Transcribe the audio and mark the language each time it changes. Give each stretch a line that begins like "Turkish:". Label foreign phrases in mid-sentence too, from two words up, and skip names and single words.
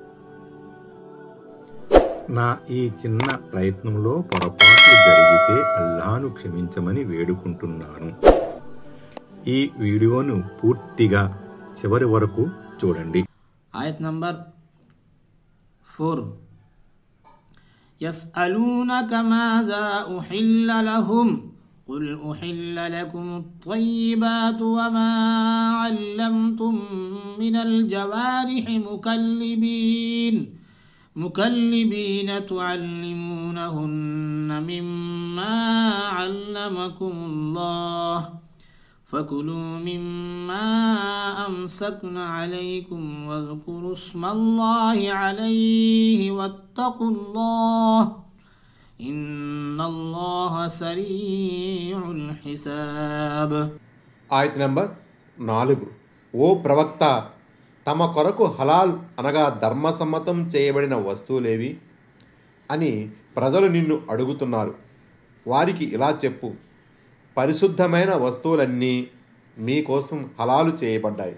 Telugu: నా ఈ చిన్న ప్రయత్నంలో పొరపాట్లు జరిగితే అల్లాహ్ను క్షమించమని వేడుకుంటున్నాను. ఈ వీడియోను పూర్తిగా చివరి వరకు చూడండి. ఆయత్ నంబర్ 4.
Arabic: يسألونك ماذا أحل لهم قل أحل لكم الطيبات وما علمتم من الجوارح مكلبين تعلمونهن مما علمكم الله فكلوا مما أمسكن عليكم واذكروا اسم الله عليه واتقوا الله إن الله سريع الحساب.
Telugu: ఆయత్ నంబర్ 4. ఓ ప్రవక్త, తమ కొరకు హలాల్ అనగా ధర్మసమ్మతం చేయబడిన వస్తువులేవి అని ప్రజలు నిన్ను అడుగుతున్నారు. వారికి ఇలా చెప్పు, పరిశుద్ధమైన వస్తువులన్నీ మీకోసం హలాలు చేయబడ్డాయి.